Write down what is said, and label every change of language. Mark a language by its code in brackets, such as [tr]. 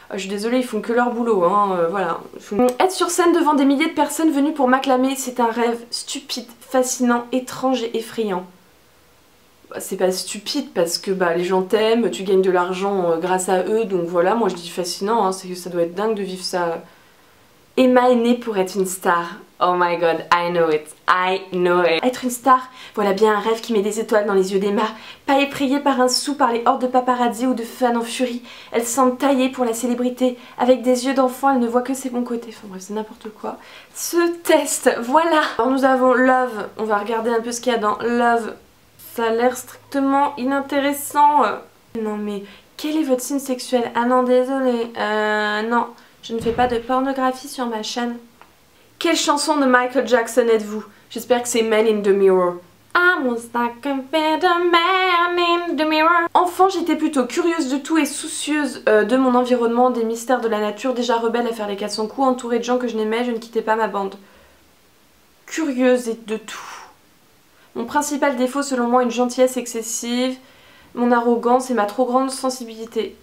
[fr] Je suis désolée, ils font que leur boulot, hein, voilà. Être sur scène devant des milliers de personnes venues pour m'acclamer, c'est un rêve stupide, fascinant, étrange et effrayant. C'est pas stupide parce que bah, les gens t'aiment, tu gagnes de l'argent grâce à eux, donc voilà, moi je dis fascinant, hein, c'est que ça doit être dingue de vivre ça. Emma est née pour être une star. [en] Oh my god, I know it, I know it. [fr] Être une star, voilà bien un rêve qui met des étoiles dans les yeux d'Emma. Pas effrayée par un sou, par les hordes de paparazzi ou de fans en furie. Elle semble taillée pour la célébrité. Avec des yeux d'enfant, elle ne voit que ses bons côtés. Enfin bref, c'est n'importe quoi. Ce test, voilà. Alors nous avons Love, on va regarder un peu ce qu'il y a dans Love. Ça a l'air strictement inintéressant. Non mais, quel est votre signe sexuel? Ah non, désolé. Non, je ne fais pas de pornographie sur ma chaîne. Quelle chanson de Michael Jackson êtes-vous? J'espère que c'est Man in the Mirror. [en] I was like a better man in the mirror. [fr] Enfant, j'étais plutôt curieuse de tout et soucieuse de mon environnement, des mystères de la nature, déjà rebelle à faire les 400 coups, entourée de gens que je n'aimais, je ne quittais pas ma bande. Curieuse et de tout. Mon principal défaut selon moi, une gentillesse excessive, mon arrogance et ma trop grande sensibilité.